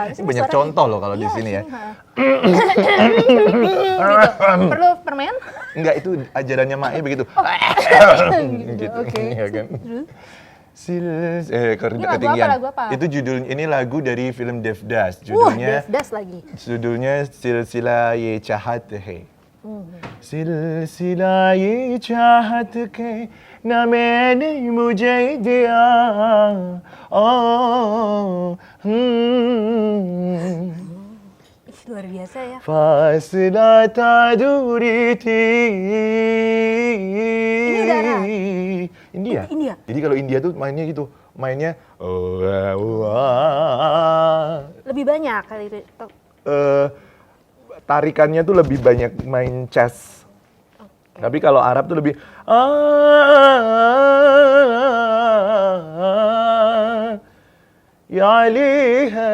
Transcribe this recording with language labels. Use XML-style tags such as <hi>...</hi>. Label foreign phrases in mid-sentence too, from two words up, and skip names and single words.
<id>Ini banyak contoh loh kalau di sini ya. Gitu. Perlu permen? Enggak, itu ajarannya Mae begitu. Gitu, oke. Iya kan? Ini lagu apa, Ketinggian. lagu apa? Itu ini lagu dari film Devdas. Judulnya Devdas lagi. Silsila Ye Chahat Hai.</id> <hi>सिलसिला ये चाहत के न मैंने मुझे दिया</hi> <id>Ih, luar biasa ya.</id> <hi>फासला था दूरी थी.</hi> <id>Ini udah Arab? India. Itu India? Jadi kalau India tuh mainnya gitu, mainnya Lebih banyak kali itu. tarikannya tuh lebih banyak main chess. Tapi kalau Arab tuh lebih ya aliha.</id>